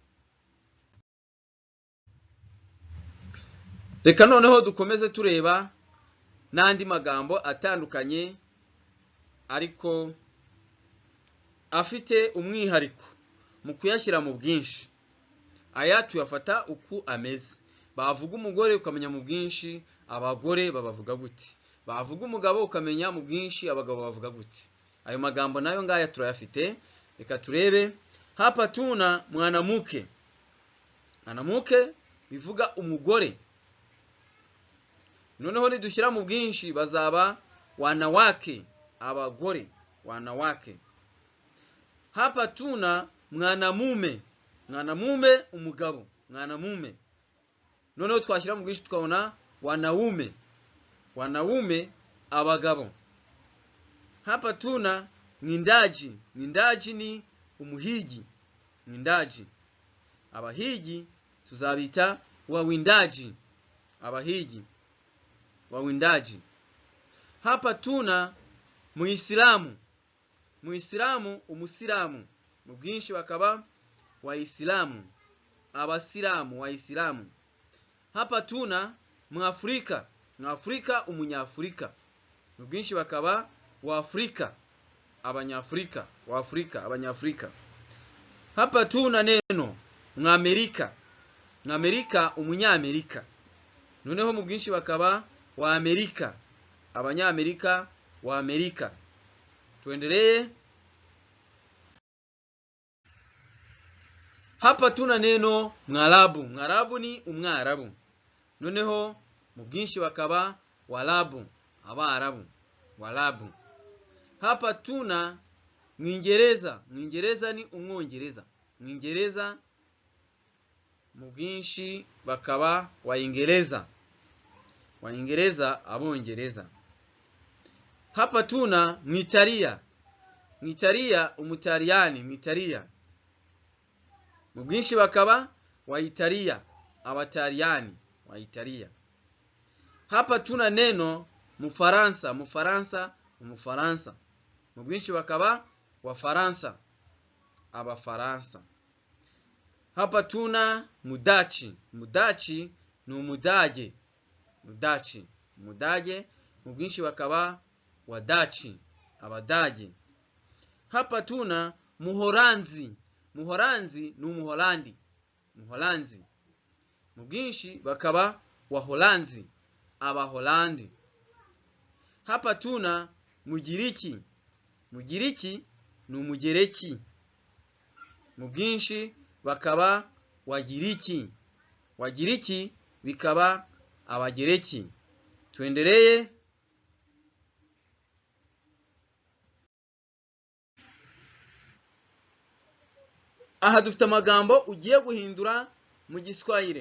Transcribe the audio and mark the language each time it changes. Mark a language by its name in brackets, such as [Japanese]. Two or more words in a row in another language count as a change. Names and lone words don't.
[Kinyarwanda] Reka noneho dukomeze tureba n'andi magambo atandukanye ariko afite umwihariko mu kuyashyira mu bwinshi. Aya tuyafata uku ameze. Bavuga umugore ukamenya mu bwinshi abagore babavuga gute, bavuga umugabo ukamenya mu bwinshi abagabo bavuga gute. Ayo magambo nayo ngaya turayafite. Reka turebe. [Swahili] Hapa tuna mwanamuke. [Kinyarwanda] Mwanamuke bivuga umugore. Noneho nidushyira mu bwinshi bazaba wanawake, abagore, wanawake. [Swahili] Hapa tuna mwanamume. [Kinyarwanda] Mwanamume umugabo, mwanamume. Noneho twashyira mu bwinshi tukabona wanaume, wanaume, abagabo. [Swahili] Hapa tuna mwindaji. [Kinyarwanda] Mwindaji ni umuhigi, mwindaji. Abahigi tuzabita wawindaji, abahigi, wawindaji. [Swahili] Hapa tuna muislamu. [Kinyarwanda] Muislamu umusilamu. Mu bwinshi bakaba waislamu, abasilamu, waislamu. [Swahili] Hapa tuna mwafrika. Mwafrika umunyafrika. [Kinyarwanda] Mu bwinshi bakaba waafrika, abanyafrika, waafrika, abanyafrika. [Swahili] Hapa tuna neno mwamerika. [Kinyarwanda] Mwamerika umunyamerika. Noneho mu bwinshi bakaba wa Amerika, abanyamerika, wa Amerika. [Swahili] Tuendelee. Hapa tuna neno mwarabu. [Kinyarwanda] Mwarabu ni umwarabu. Noneho mu bwinshi bakaba warabu, abarabu, warabu. [Swahili] Hapa tuna mwingereza. [Kinyarwanda] Mwingereza ni umwongereza. Mwingereza mu bwinshi bakaba waingereza, waingereza, abongereza. [Swahili] Hapa tuna mwitalia. [Kinyarwanda] Mwitalia umutaliyani, mwitalia. Mu bwinshi bakaba waitalia, abataliyani, waitalia. [Swahili] Hapa tuna neno mufaransa. [Kinyarwanda] Mufaransa umufaransa. Mu bwinshi bakaba wafaransa, abafaransa. [Swahili] Hapa tuna mudachi. [Kinyarwanda] Mudachi ni umudage, mudachi, umudage. Mu bwinshi bakaba wadachi, abadage. [Swahili] Hapa tuna muhoranzi. [Kinyarwanda] Muhoranzi ni umuholandi, muholanzi. Mu bwinshi bakaba waholanzi, abaholandi. [Swahili] Hapa tuna mugiriki. [Kinyarwanda] Mugiriki ni umugereki. Mu bwinshi bakaba wagiriki. Wagiriki bikaba abagereki. [Swahili] Tuendelee. [Kinyarwanda] Aha dufite amagambo ugiye guhindura mu Giswahili.